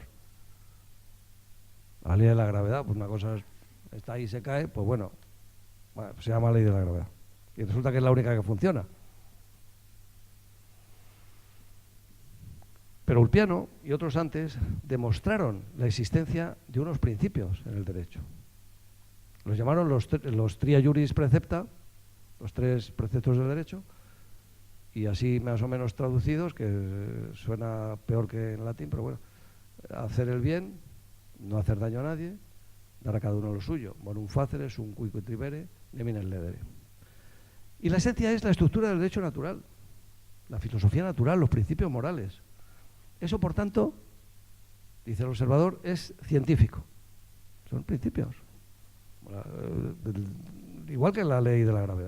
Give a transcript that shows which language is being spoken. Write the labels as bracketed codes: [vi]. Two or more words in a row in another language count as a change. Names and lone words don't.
[es] La ley de la gravedad, pues una cosa está ahí y se cae, pues bueno, se llama ley de la gravedad. Y resulta que es la única que funciona. Pero Ulpiano y otros antes demostraron la existencia de unos principios en el derecho. Los llamaron los [la] tria juris precepta, [es] los 3 preceptos del derecho, y así más o menos traducidos, que suena peor que en latín, pero bueno, hacer el bien, no hacer daño a nadie, dar a cada uno lo suyo, [la] bonum facere, sum cuique tribere, nemines ledere. [es] Y la esencia es la estructura del derecho natural, la filosofía natural, los principios morales. Eso, por tanto, dice el observador, es científico. Son principios. Igual que la ley de la gravedad.